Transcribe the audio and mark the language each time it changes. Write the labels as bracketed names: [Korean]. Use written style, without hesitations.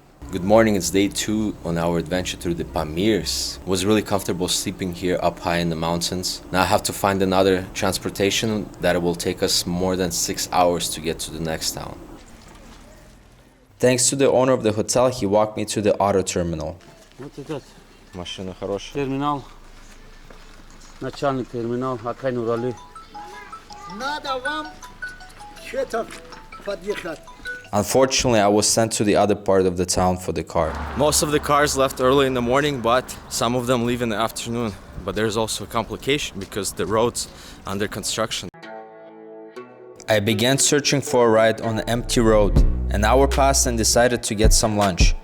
[English] Good morning, it's day 2 on our adventure through the Pamirs. It was really comfortable sleeping here up high in the mountains. Now I have to find another transportation that will take us more than 6 hours to get to the next town. Thanks to the owner of the hotel, he walked me to the auto terminal. [Russian] Вот этот Машина хорошая. терминал, начальник терминал, Акай Нурали. Надо вам что-то подъехать. [English] Unfortunately, I was sent to the other part of the town for the car. Most of the cars left early in the morning, but some of them leave in the afternoon. But there's also a complication because the road's under construction. I began searching for a ride on an empty road. An hour passed and decided to get some lunch.